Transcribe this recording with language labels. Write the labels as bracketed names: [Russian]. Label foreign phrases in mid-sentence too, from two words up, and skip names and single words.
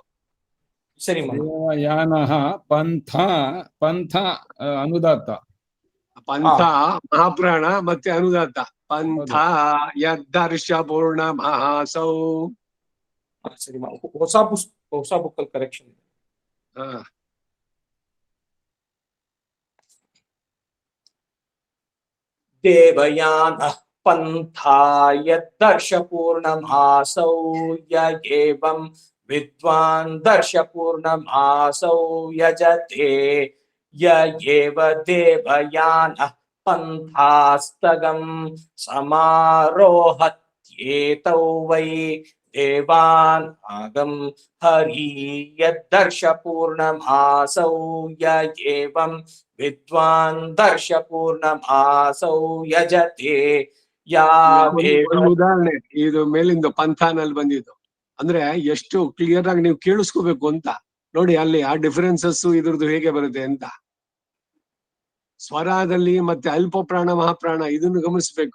[Kannada] ಸರಿ ಮಾಮ. [Sanskrit] ದೇವಯಾನಃ ಪಂಥ ಪಂಥ ಅನುದಾತ್ತ. [Kannada] ಪಂಥ ಮಹಾಪ್ರಾಣ ಮತ್ತೆ ಅನುದಾತ್ತ. [Sanskrit] ಪಂಥ ಯದ್ದರ್ಶಪೂರ್ಣಮಾಸೌ. [Kannada] ಸರಿ ಮಾಮ. ಹೊಸ ಬುಕ್ ಅಲ್ಲಿ ಕರೆಕ್ಷನ್ ಇದೆ. [Sanskrit] देवयानः पंथा यद्दर्शपूर्णमासौ य एवं विद्वान् दर्शपूर्णमासौ यजते य एव देवयानः पंथास्तगं समारोहत्येतौ वै देवान् आगं हरि यद्दर्शपूर्णमासौ य एवं विद्वान् दर्शपूर्णमासौ यजते [Kannada] ಒಂದು ಉದಾಹರಣೆ ಇದು ಮೇಲಿಂದ ಪಂಥಾನಲ್ಲಿ ಬಂದಿದ್ದು. ಅಂದ್ರೆ ಎಷ್ಟು ಕ್ಲಿಯರ್ ಆಗಿ ನೀವು ಕೇಳಿಸ್ಕೋಬೇಕು ಅಂತ ನೋಡಿ. ಅಲ್ಲಿ ಆ ಡಿಫರೆನ್ಸಸ್ ಇದ್ರದ್ದು ಹೇಗೆ ಬರುತ್ತೆ ಅಂತ ಸ್ವರದಲ್ಲಿ ಮತ್ತೆ ಅಲ್ಪ ಪ್ರಾಣ ಮಹಾಪ್ರಾಣ ಇದನ್ನು ಗಮನಿಸ್ಬೇಕು.